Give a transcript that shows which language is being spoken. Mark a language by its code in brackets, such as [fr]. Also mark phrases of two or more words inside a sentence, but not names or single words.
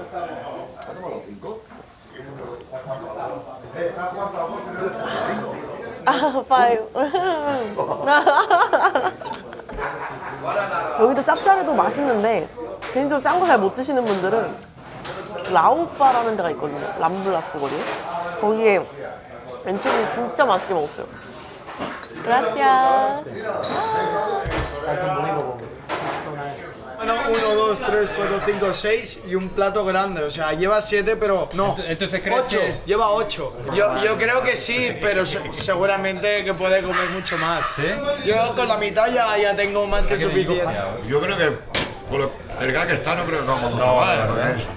[es] ¿Ha tomado 5? [ko] 아, 파이브. 여기도 짭짤해도 맛있는데 개인적으로 짠 거 잘 못 드시는 분들은 라우빠라는 데가 있거든요. 람블라스 거리에. 거기에 엔초비 진짜 맛있게 먹었어요. [es] Gracias. Bueno, 1, 2, 3, 4, 5, 6 y un plato grande. O sea, lleva 7, pero no. Entonces crees 8. Lleva 8. Yo creo que sí, pero seguramente que puede comer mucho más. Yo con la mitad ya tengo más que suficiente. Yo creo que con el gag que está no creo que como mucho más, ¿no?